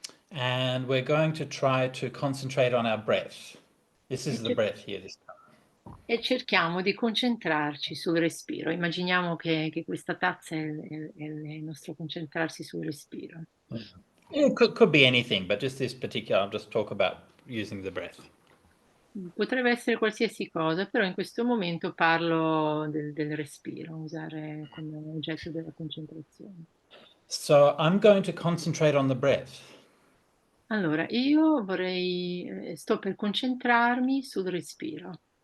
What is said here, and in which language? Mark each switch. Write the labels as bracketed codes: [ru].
[en] And we're going to try to concentrate on our breath. This e, is the cer- breath here this time. [it] e cerchiamo di concentrarci sul respiro. Immaginiamo che questa tazza è il nostro concentrarsi sul respiro. [en] It could be anything, but just this particular, I'll just talk about using the breath. [it] Potrebbe essere qualsiasi cosa, però in questo momento parlo del respiro, usare come oggetto della concentrazione. [en] So I'm going to concentrate on the breath, [it] Allora, io sto per concentrarmi sul respiro,